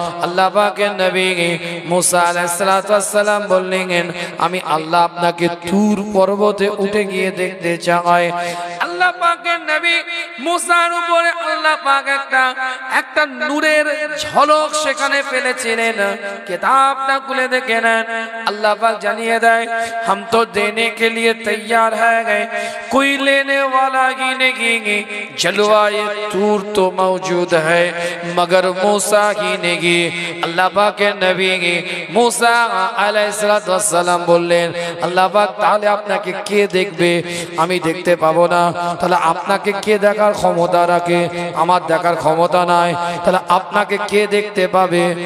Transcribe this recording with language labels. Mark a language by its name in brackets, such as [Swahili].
[Bangla] আল্লাহ পাকের নবী মূসা আলাইহিস সালাম বললেন আমি আল্লাহ আপনাকে তুর পর্বতে উঠে গিয়ে দেখতে চাই। আল্লাহ পাকের নবী মূসার উপরে আল্লাহ পাক একটা নূরের ঝলক সেখানে ফেলেছিলেন। কিতাবটা খুলে দেখেন, আল্লাহ পাক জানিয়ে দেয় [Hindi] हम तो देने के लिए तैयार है, कोई लेने वाला ही नहीं, जलवाए तूर तो मौजूद है मगर मूसा ही नहीं। [Bangla] আল্লাহ পাকের নবী মূসা আলাইহিস সালাম বললেন, আল্লাহ পাক তাহলে আপনাকে কে দেখবে? আমি দেখতে পাবো না, তাহলে আপনাকে কে দেখার ক্ষমতা রাখে? আমার দেখার ক্ষমতা নাই, তাহলে আপনাকে কে দেখতে পাবে?